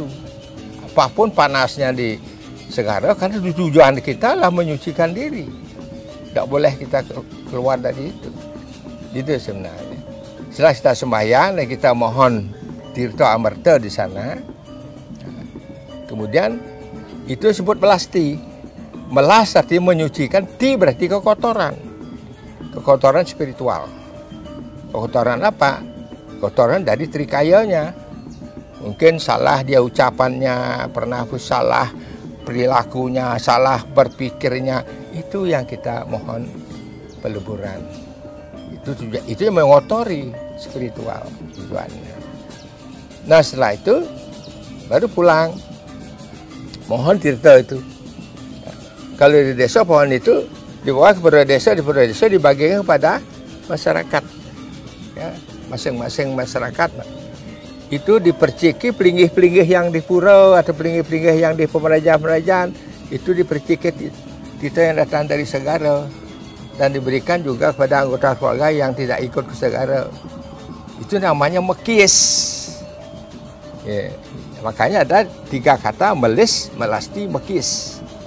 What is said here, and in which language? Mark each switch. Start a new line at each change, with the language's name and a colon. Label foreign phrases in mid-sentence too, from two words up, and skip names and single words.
Indonesian: Apapun panasnya di Segara, karena tujuan kita lah menyucikan diri. Tidak boleh kita keluar dari itu. Itu sebenarnya. Setelah kita sembahyang dan kita mohon tirta amerta di sana. Kemudian itu disebut melasti. Melas artinya menyucikan, ti berarti kekotoran. Kekotoran spiritual. Kekotoran apa? Kekotoran dari trikayanya. Mungkin salah dia ucapannya, pernah salah perilakunya, salah berpikirnya. Itu yang kita mohon peleburan. Itu yang mengotori spiritual tujuannya. Nah setelah itu baru pulang mohon tirta itu. Kalau di desa pohon itu dibawa kepada desa, di desa dibagikan kepada masyarakat. Ya, masing-masing masyarakat itu diperciki pelinggih-pelinggih yang di pura atau pelinggih-pelinggih yang di pemerajaan itu diperciki kita yang datang dari Segara dan diberikan juga kepada anggota keluarga yang tidak ikut ke Segara. Itu namanya mekis. Ya, makanya ada 3 kata melis, melasti, mekis.